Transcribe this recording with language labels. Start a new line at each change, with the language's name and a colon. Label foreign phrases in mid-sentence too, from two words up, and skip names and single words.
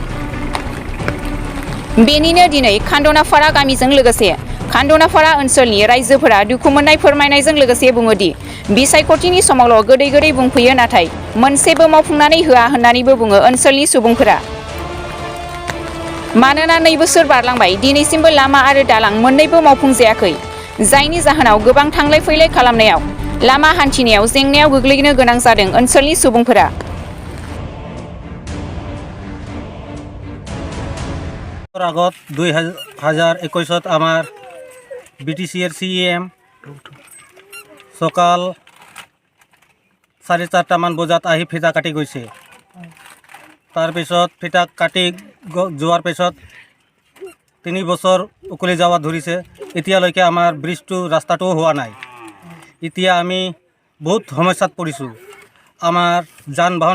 Bodo: बेनिनो दिनै खान्दनाफारा गामिजों लोगोसे खान्दनाफारा ओनसोलनि रायजोफोरा दुखु मोननाय फोरमायनायजों लोगोसे बुङोदि बिसायख'थिनि समावल' गोदै गोदै बुंफैयो नाथाय मोनसेबो मावफुंनानै होआ होननानैबो बुङो ओनसोलनि सुबुंफोरा मानोना 2 बोसोर बारलांबाय दिनैसिमबो लामा आरो दालां मोननैबो मावफुंजायाखै जायनि जाहोनाव गोबां थांलाय फैलाय खालामनायाव लामा हान्थिनायाव जेंनायाव गोग्लैनो गोनां जादों ओनसोलनि सुबुंफोरा
Assamese: আগত 2021 আমাৰ বিটিসিৰ সিএম সকাল 4:30 মান বজাত আহি ফিতা কাটি গৈছে তাৰপিছত ফিতা কাটি যোৱাৰ পিছত 3 বছৰ উকলি যাওয়া ধৰিছে এতিয়ালৈকে আমাৰ ব্ৰিজটো ৰাস্তাটো হোৱা নাই এতিয়া আমি বহুত সমস্যাত পৰিছোঁ আমাৰ যান বাহন